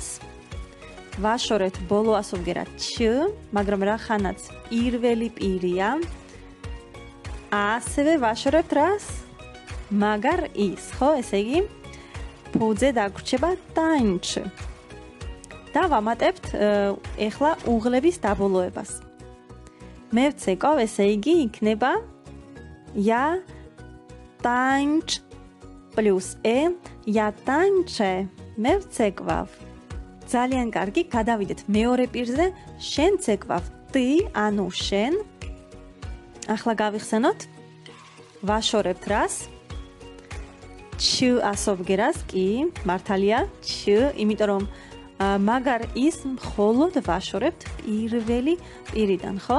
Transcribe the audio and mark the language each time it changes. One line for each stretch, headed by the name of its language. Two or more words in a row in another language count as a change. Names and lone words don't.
Georgian: ვაშორებთ ბოლო ასობგერა ჩ, მაგრამ რახანაც პირველი პირია, ასევე ვაშორებთ რას? მაგარ ის, ხო, ესე იგი, ფუძე დაგვრჩება ტაინჩ. და ვამატებთ ეხლა უღლების დაბოლოებას. მე ვცეკვავ, ესე იგი, იქნება
Polish: ja tańcz plus ja tańczę.
Georgian: მე ვცეკვავ. ძალიან კარგი, გადავიდეთ მეორე პირზე, შენ ცეკვავ. ты, ანუ შენ. ახლა გავიხსენოთ. ვაშორებთ რას? ჩ ასობგერას, კი, მართალია, ჩ, იმიტომ რომ მაგარ ის მხოლოდ ვაშორებთ პირველი პირიდან, ხო?